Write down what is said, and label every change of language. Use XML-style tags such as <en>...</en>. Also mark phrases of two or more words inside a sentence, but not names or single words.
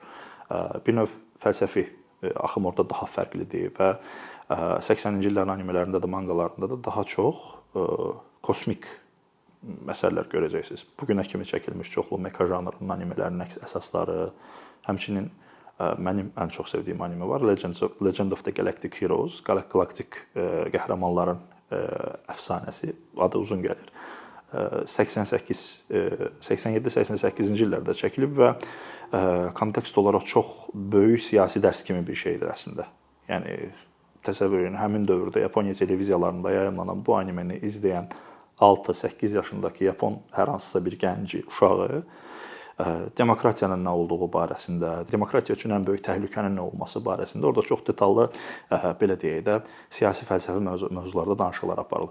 <az>Bir növ fəlsəfi axım orada daha fərqlidir və 80-ci illərin animelərində də, manqalarında da daha çox kosmik məsələlər görəcəksiniz. Bu günə kimi çəkilmiş çoxlu mecha janrının animelərinin əsasları, həmçinin mənim ən çox sevdiyim anime var.</az> <en>Legend of the Galactic Heroes,</en> <az>Galaktik qəhrəmanların əfsanəsi, adı uzun gəlir. 87-88-ci illərdə çəkilib və kontekst olaraq çox böyük siyasi dərs kimi bir şeydir əslində. Yəni təsəvvür edin, həmin dövrdə Yaponiya televiziyalarında yayımlanan bu animeni izləyən 6-8 yaşındakı Yapon hər hansısa bir gənci, uşağı demokratiyanın nə olduğu barəsində, demokratiya üçün ən böyük təhlükənin nə olması barəsində orada çox detallı, belə deyək də, siyasi fəlsəfi mövzularda danışıqlar aparılır.</az>